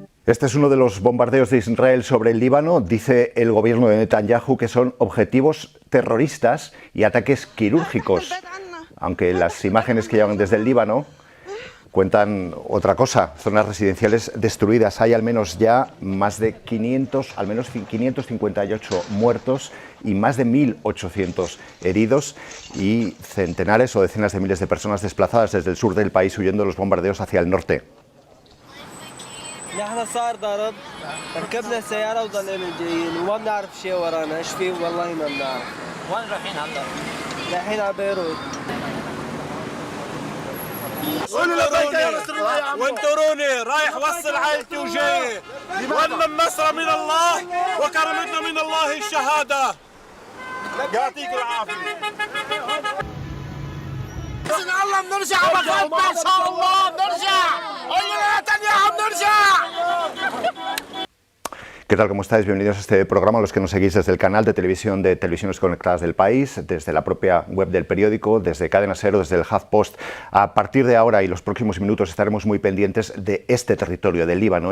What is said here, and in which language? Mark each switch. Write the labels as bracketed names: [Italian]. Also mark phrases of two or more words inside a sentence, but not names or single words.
[Spanish] Este es uno de los bombardeos de Israel sobre el Líbano. Dice el gobierno de Netanyahu que son objetivos terroristas y ataques quirúrgicos, aunque las imágenes que llegan desde el Líbano cuentan otra cosa. Zonas residenciales destruidas. Hay al menos ya más de 558 muertos y más de 1.800 heridos y centenares o decenas de miles de personas desplazadas desde el sur del país huyendo de los bombardeos hacia el norte. [Arabic] نحن صار ضرب ركبنا السيارة وضلينا جايين وما بنعرف شيء ورانا ايش فيه والله ما بنعرف. وين رايحين هلا؟ رايحين على بيروت. وانطروني رايح وصل عائلتي وجاي ومن مصر من الله وكرمتنا من الله الشهادة. يعطيكم العافية. بإذن الله بنرجع بخيرنا إن شاء الله بنرجع. قولوا لنتنياهو بنرجع. [Spanish] ¿Qué tal? ¿Cómo estáis? Bienvenidos a este programa, los que nos seguís desde el canal de televisión de Televisiones Conectadas del País, desde la propia web del periódico, desde Cadena Ser, desde el HuffPost. A partir de ahora y los próximos minutos estaremos muy pendientes de este territorio del Líbano.